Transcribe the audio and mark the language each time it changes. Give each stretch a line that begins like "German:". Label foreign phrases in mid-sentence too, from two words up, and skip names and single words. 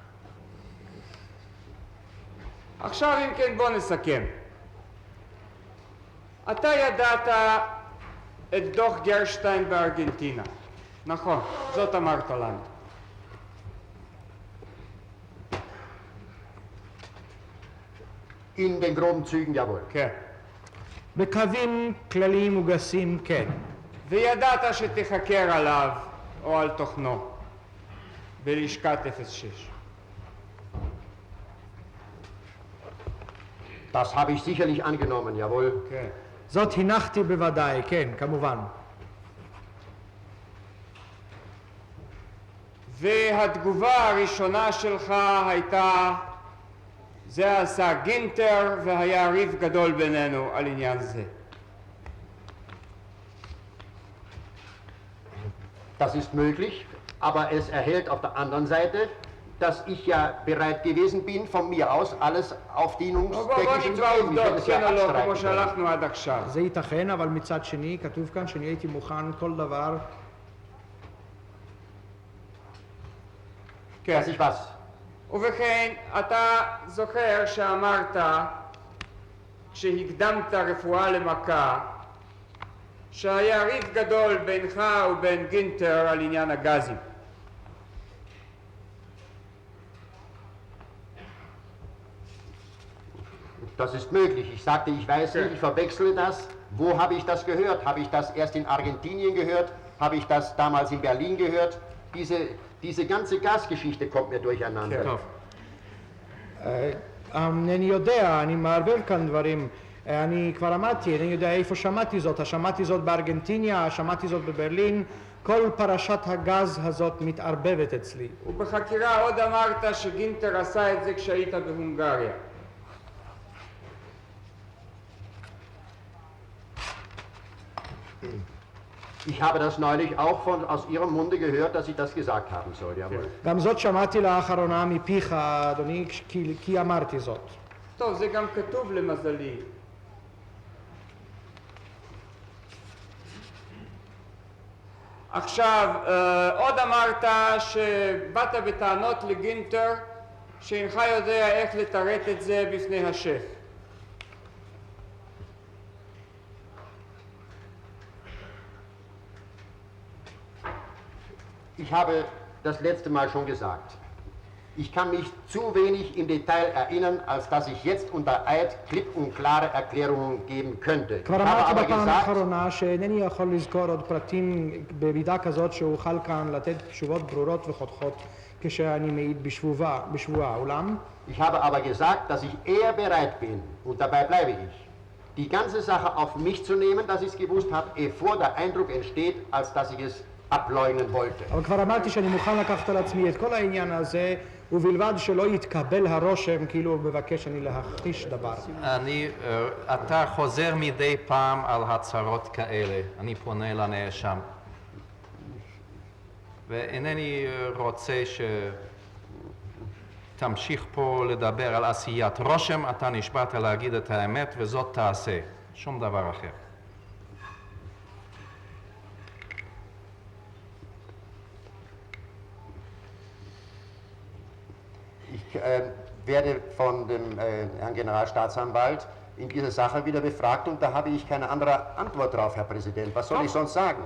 Hebrew: עכשיו אם כן בוא נסכם. אתה ידעת את דוח גרשטיין בארגנטינה, נכון, זאת אמרת לנו.
German: In den groben Zügen, jawohl.
Hebrew: כן. בקווים כלליים וגסים, כן. וידעת שתחקר עליו או על תוכנו בלשכת 06.
German: Das habe ich sicherlich angenommen, jawohl.
Hebrew: כן. זאת הנחתי בוודאי, כן, כמובן. והתגובה הראשונה שלך הייתה, זה עשה גינטר והיה ריב גדול בינינו על עניין זה.
German: Das ist möglich, aber es erhält auf der anderen Seite, dass ich ja bereit gewesen bin, von mir aus alles auf
Hebrew: בוא
German: Dienungstechnischen zu
Hebrew: נקבע
German: geben. Ich hätte
Hebrew: עובדות,
German: es ja
Hebrew: כן או לא, כמו
German: abstreiten können.
Hebrew: שהלכנו עד עכשיו. זה ייתכן, אבל מצד שני, כתוב כאן שאני הייתי מוכן כל דבר. כן.
German: Dass ich was?
Hebrew: ובכן, אתה זוכר שאמרת, כשהקדמת רפואה למכה, שהיה ריב גדול בינך ובין גינטר על עניין הגזים.
German: Das ist möglich. Ich sagte, ich weiß nicht, ich verwechsle das. Wo habe ich das gehört? Habe ich das erst in Argentinien gehört? Habe ich das damals in Berlin gehört? Diese ganze Gasgeschichte kommt mir durcheinander.
Hebrew: טוב. אינני יודע, אני מערבב כאן דברים. אני כבר אמרתי, אני יודע איפה שמעתי זאת. שמעתי זאת בארגנטיניה, שמעתי זאת בברלין. כל פרשת הגז הזאת מתערבבת אצלי. ובחקירה עוד אמרת שגינטר עשה את זה כשהיית בהונגריה.
German: Ich habe das neulich auch aus Ihrem Munde gehört, dass ich das gesagt haben soll. Jawohl.
Hebrew: גם זאת שמעתי לאחרונה מפיך, אדוני, כי אמרתי זאת. טוב, זה גם כתוב למזלי. עכשיו, עוד אמרת שבאת בטענות לגינטר שאינך יודע איך לתרט את זה בפני השף.
German: Ich habe das letzte Mal schon gesagt. Ich kann mich zu wenig im Detail erinnern, als dass ich jetzt unter Eid klipp und klare Erklärungen geben könnte. Ich
Hebrew: כבר
German: habe
Hebrew: אמרתי
German: aber
Hebrew: בפעם
German: gesagt,
Hebrew: האחרונה שאינני יכול לזכור עוד פרטים במידה כזאת שאוכל כאן לתת תשובות ברורות וחותכות כשאני מעיד בשבועה. אולם
German: ich habe aber gesagt, dass ich eher bereit bin, und dabei bleibe ich, die ganze Sache auf mich zu nehmen, dass ich es gewusst habe, bevor der Eindruck entsteht, als dass ich es ableugnen wollte.
Hebrew: אבל כבר אמרתי שאני מוכן לקחת על עצמי את כל העניין הזה ובלבד שלא יתקבל הרושם כאילו הוא מבקש אני להכחיש דבר. אתה חוזר מדי פעם על הצהרות כאלה, אני פונה לנאשם. ואינני רוצה שתמשיך פה לדבר על עשיית רושם, אתה נשבעת להגיד את האמת וזאת תעשה, שום דבר אחר.
German: Ich werde von dem Herrn Generalstaatsanwalt in dieser Sache wieder befragt und da habe ich keine andere Antwort drauf, Herr Präsident. Was soll ich sonst sagen?